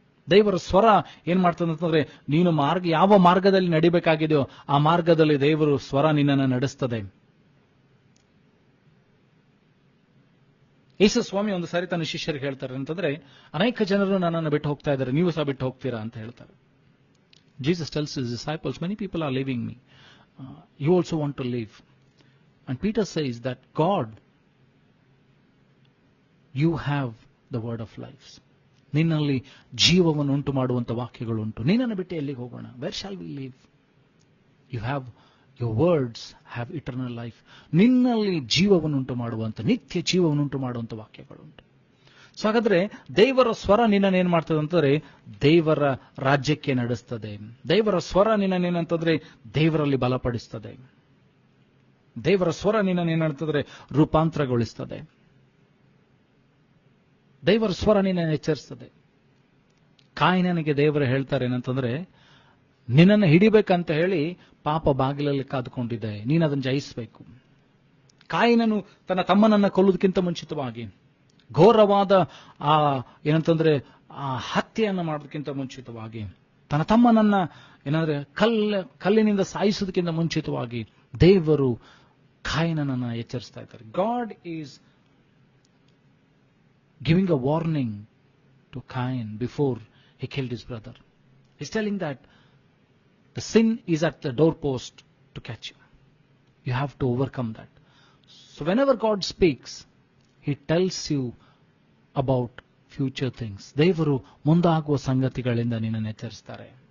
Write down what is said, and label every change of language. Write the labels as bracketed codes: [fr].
[kn] ದೇವರ ಸ್ವರ ಏನ್ ಮಾಡ್ತದೆ ಅಂತಂದ್ರೆ ನೀನು ಯಾವ ಮಾರ್ಗದಲ್ಲಿ ನಡಿಬೇಕಾಗಿದೆಯೋ ಆ ಮಾರ್ಗದಲ್ಲಿ ದೇವರು ಸ್ವರ ನಿನ್ನನ್ನು ನಡೆಸ್ತದೆ. ಯೇಸು ಸ್ವಾಮಿ ಒಂದು ಸಾರಿ ತನ್ನ ಶಿಷ್ಯರಿಗೆ ಹೇಳ್ತಾರೆ ಅಂತಂದ್ರೆ, ಅನೇಕ ಜನರು ನನ್ನನ್ನು ಬಿಟ್ಟು ಹೋಗ್ತಾ ಇದ್ದಾರೆ, ನೀವು ಸಹ ಬಿಟ್ಟು ಹೋಗ್ತೀರಾ ಅಂತ ಹೇಳ್ತಾರೆ. [en] Jesus tells his disciples, many people are leaving me. You also want to leave. And Peter says that God, you have the word of life. [kn] ನಿನ್ನಲ್ಲಿ ಜೀವವನ್ನು ಉಂಟು ಮಾಡುವಂತ ವಾಕ್ಯಗಳು ಉಂಟು. ನಿನ್ನನ್ನು ಬಿಟ್ಟು ಎಲ್ಲಿಗೆ ಹೋಗೋಣ? [en] Where shall we leave? You have your words have eternal life. [kn] ನಿನ್ನಲ್ಲಿ ಜೀವವನ್ನು ಉಂಟು ಮಾಡುವಂತ, ನಿತ್ಯ ಜೀವವನ್ನು ಉಂಟು ಮಾಡುವಂತ ವಾಕ್ಯಗಳುಂಟು. ಸೊ ಹಾಗಾದ್ರೆ ದೇವರ ಸ್ವರ ನಿನ್ನನ್ನು ಏನ್ ಮಾಡ್ತದೆ ಅಂತಂದ್ರೆ ದೇವರ ರಾಜ್ಯಕ್ಕೆ ನಡೆಸ್ತದೆ. ದೇವರ ಸ್ವರ ನಿನ್ನನ್ನೇನಂತಂದ್ರೆ ದೇವರಲ್ಲಿ ಬಲಪಡಿಸ್ತದೆ. ದೇವರ ಸ್ವರ ನಿನ್ನನ್ನು ಏನಂತಂದ್ರೆ ರೂಪಾಂತರಗೊಳಿಸ್ತದೆ. ದೇವರ ಸ್ವರ ನಿನ್ನನ್ನು ಎಚ್ಚರಿಸ್ತದೆ. ಕಾಯಿನನಿಗೆ ದೇವರು ಹೇಳ್ತಾರೆ ಏನಂತಂದ್ರೆ, ನಿನ್ನನ್ನು ಹಿಡಿಬೇಕಂತ ಹೇಳಿ ಪಾಪ ಬಾಗಿಲಲ್ಲಿ ಕಾದುಕೊಂಡಿದೆ, ನೀನು ಅದನ್ನು ಜಯಿಸಬೇಕು. ಕಾಯಿನನು ತನ್ನ ತಮ್ಮನನ್ನ ಕೊಲ್ಲುವುದಕ್ಕಿಂತ ಮುಂಚಿತವಾಗಿ ಘೋರವಾದ ಏನಂತಂದ್ರೆ ಆ ಹತ್ಯೆಯನ್ನು ಮಾಡೋದಕ್ಕಿಂತ ಮುಂಚಿತವಾಗಿ ತನ್ನ ತಮ್ಮನನ್ನ ಏನಂದ್ರೆ ಕಲ್ಲಿನಿಂದ ಸಾಯಿಸೋದಕ್ಕಿಂತ ಮುಂಚಿತವಾಗಿ ದೇವರು ಕಾಯಿನನನ್ನ ಎಚ್ಚರಿಸ್ತಾ ಇದ್ದಾರೆ. [en] God is giving a warning to Cain before he killed his brother. He's telling that the sin is at the doorpost to catch you. You have to overcome that. So whenever God speaks, he tells you about future things. [kn] ದೇವರು ಮುಂದಾಗುವ ಸಂಗತಿಗಳಿಂದ ನಿನ್ನನ್ನು ಎಚ್ಚರಿಸ್ತಾರೆ.